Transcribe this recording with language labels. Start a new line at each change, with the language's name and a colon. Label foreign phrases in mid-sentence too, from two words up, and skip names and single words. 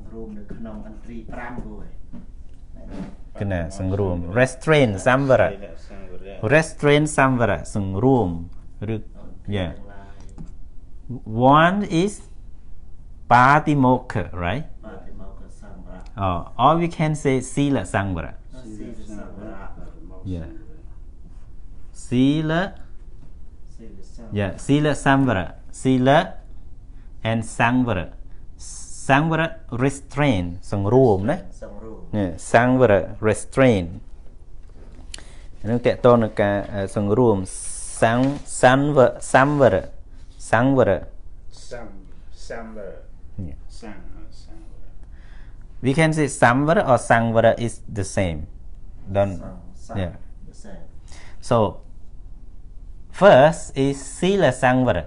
English: Restraint Sambara. Restraint Sambara. Yeah. One is Patimokkha, right? Or we can say
Pali: Sila Sambara.
English: Yeah. Sila. Yeah.
Pali: Sila Sambara.
English: Sila and Sambara. Sambara restrain. Sangrum, né? Yeah. Sambara restrain.
Khmer: នឹងតកតនៅការសង្រួម Samvara.
English: We can say Samvara or Sangvara is the same. Yeah. So first is
Pali: Sila Sangvara.